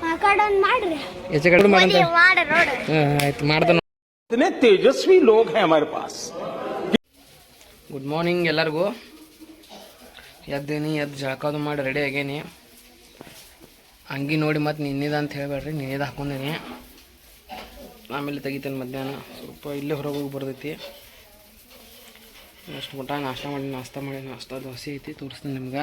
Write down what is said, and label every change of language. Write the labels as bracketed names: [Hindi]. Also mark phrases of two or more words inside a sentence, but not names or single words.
[Kannada] ಹೆಚ್ಚು ಕಡೆ ಮಾಡಂತ ಆಯ್ತು ಮಾಡ್ತಾನೆ. [Hindi] इतने तेजस्वी लोग हैं हमारे पास. [English] Good morning [Kannada] ಎಲ್ಲರಿಗೂ. ಎದ್ದು ಜಳಕಾದು ಮಾಡಿ ರೆಡಿ ಆಗೇನಿ. ಅಂಗಿ ನೋಡಿ ಮತ್ತು ನಿನ್ನಿದ ಅಂತ ಹೇಳ್ಬೇಡ್ರಿ, ನಿನ್ನಿದ ಹಾಕೊಂಡೇನಿ. ಆಮೇಲೆ ತೆಗಿತೇನೆ ಮಧ್ಯಾಹ್ನ ಸ್ವಲ್ಪ ಇಲ್ಲೇ ಹೊರಗೆ ಹೋಗಿ ಬರ್ತೈತಿ. ಅಷ್ಟು ಊಟ ನಾಷ್ಟ ಮಾಡಿ ನಾಷ್ಟ ದೋಸೆ ಐತಿ ತೋರಿಸ್ತೀನಿ ನಿಮ್ಗೆ.